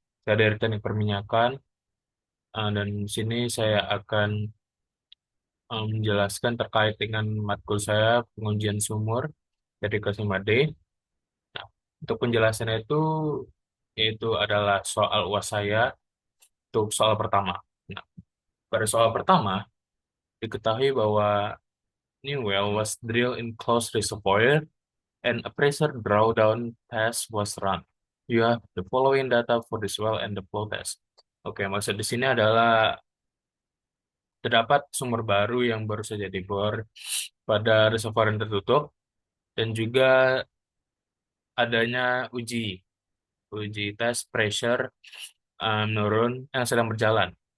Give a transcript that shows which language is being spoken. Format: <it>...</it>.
<id>Saya dari Teknik Perminyakan, dan di sini saya akan menjelaskan terkait dengan matkul saya pengujian sumur dari kelas 5D. Nah, untuk penjelasannya itu yaitu adalah soal UAS saya untuk soal pertama. Nah, pada soal pertama diketahui bahwa</id> <en>new well was drilled in closed reservoir and a pressure drawdown test was run. You have the following data for this well and the flow test.</en> <id>Oke, maksud di sini adalah terdapat sumber baru yang baru saja dibor pada reservoir yang tertutup dan juga adanya uji tes pressure menurun yang sedang berjalan.</id>